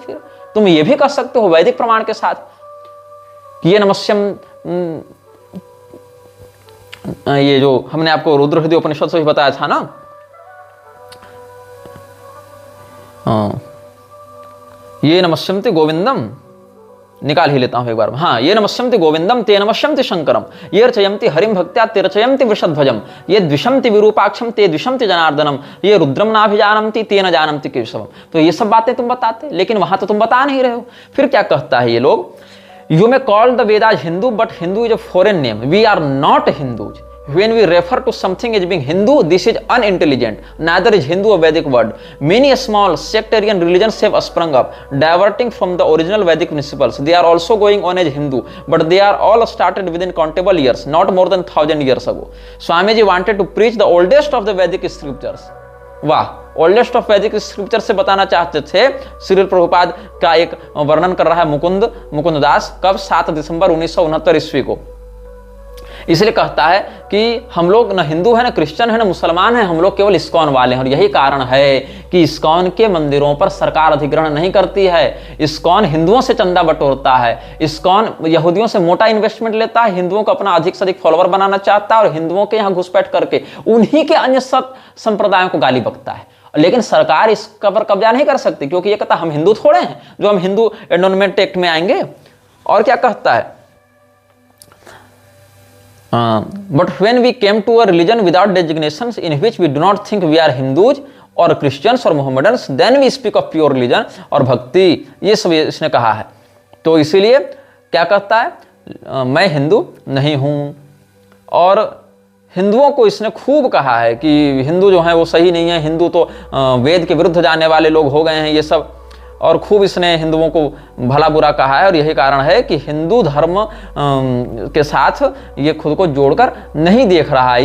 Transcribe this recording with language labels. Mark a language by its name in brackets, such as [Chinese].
[Hindi] फिर तुम ये भी कह सकते हो वैदिक प्रमाण के साथ कि ये नमस्यम, ये जो हमने आपको रुद्र हृदय उपनिषद से भी बताया था ना, [Sanskrit] ये नमस्यन्ति गोविंदम, [Hindi] निकाल ही लेता हूं एक बार। [Sanskrit] हाँ, ये नमस्यन्ति गोविंदम ते नमस्यन्ति शंकरम, ये रचयन्ति हरिम भक्त्या ते रचयन्ति वृषध्वजम, ये द्विषन्ति विरूपाक्षम ते द्विषन्ति जनार्दनम, ये रुद्रम नाभिजानन्ति ते न जानन्ति केशवम। [Hindi] तो ये सब बातें तुम बताते, लेकिन वहां तो तुम बता नहीं रहे हो। फिर क्या कहता है ये लोग, [English] You may call the Vedas Hindu, but Hindu is a foreign name. We are not Hindus. When we refer to something as being Hindu, this is unintelligent. Neither is Hindu a Vedic word. Many small sectarian religions have sprung up, diverting from the original Vedic principles. They are also going on as Hindu, but they are all started within countable years, not more than 1000 years ago. Swamiji wanted to preach the oldest of the Vedic scriptures. [Hindi] वाह, [English] oldest of Vedic scripture [Hindi] से बताना चाहते थे। श्रील प्रभुपाद का एक वर्णन कर रहा है मुकुंद दास, कब? 7 दिसंबर 1969 ईस्वी को। इसलिए कहता है कि हम लोग न हिंदू है, न क्रिश्चियन है, न मुसलमान है, हम लोग केवल इस्कॉन वाले हैं। और यही कारण है कि इस्कॉन के मंदिरों पर सरकार अधिग्रहण नहीं करती है। इस्कॉन हिंदुओं से चंदा बटोरता है, इस्कॉन यहूदियों से मोटा इन्वेस्टमेंट लेता है, हिंदुओं को अपना अधिक से अधिक फॉलोअर बनाना चाहता है और हिंदुओं के यहाँ घुसपैठ करके उन्हीं के अन्य संप्रदायों को गाली बकता है। लेकिन सरकार इस पर कब्जा नहीं कर सकती, क्योंकि ये कहता हम हिंदू थोड़े हैं जो हम हिंदू एंडोनमेंट एक्ट में आएंगे। और क्या कहता है, [English] but when we came to a religion without designations in which we do not think we are Hindus or Christians or Mohammedans, then we speak of pure religion [Hindi] और भक्ति, ये सब इसने कहा है। तो इसीलिए क्या कहता है, मैं हिंदू नहीं हूं। और हिंदुओं को इसने खूब कहा है कि हिंदू जो है वो सही नहीं है, हिंदू तो वेद के विरुद्ध जाने वाले लोग हो गए हैं, ये सब। और खूब इसने हिंदुओं को भला बुरा कहा है। और यही कारण है कि हिंदू धर्म के साथ ये खुद को जोड़कर नहीं देख रहा है।